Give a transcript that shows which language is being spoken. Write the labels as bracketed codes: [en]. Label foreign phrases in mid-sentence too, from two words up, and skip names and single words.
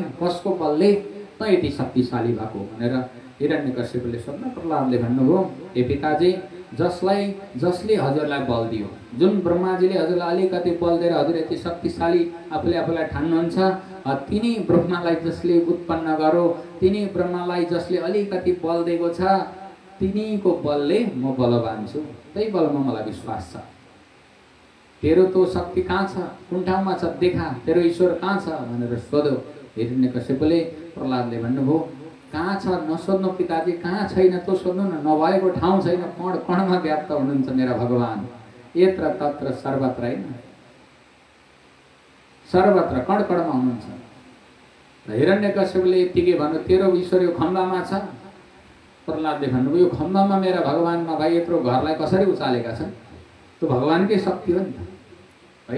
[ne] कसको बलले त यति शक्तिशाली भएको भनेर हिरण्यकश्यपले सोध्न प्रहलादले भन्नुभयो, हे पिताजी, जसले हजुरलाई बल दियो, जुन ब्रह्माजीले हजुरलाई अलिकति बल दिएर हजुर यति शक्तिशाली आफूलाई ठान्नुहुन्छ, तिनी ब्रह्मालाई जसले उत्पन्न गरो, तिनी ब्रह्मालाई जसले अलिकति बल दिएको छ, तिनीको बलले म बलवान छु, त्यही बलमा मलाई विश्वास छ। तेरो तो शक्ति कहाँ छ, कुन ठाउँमा छ, देखा, तेरो ईश्वर कहाँ छ भनेर सोध्यो हिरण्यकश्यपले। प्रहलादले भन्नुभयो, कहाँ छ नसोध्नु पिताजी, कहाँ छैन त्यो सोध्नु न, नभएको ठाउँ छैन, कण कणमा व्याप्त हुनुहुन्छ मेरा भगवान, [sa] यत्र तत्र सर्वत्र, [ne] होइन सर्वत्र कण कणमा हुनुहुन्छ। हिरण्यकश्यपले यतिकै भन्नु, तेरो ईश्वर यो खम्बामा छ। प्रहलादले भन्नुभयो, यो खम्बामा मेरा भगवानमा भाइ यत्रो घरलाई कसरी उचालेका छन्, त्यो भगवानकै शक्ति हो नि त, है।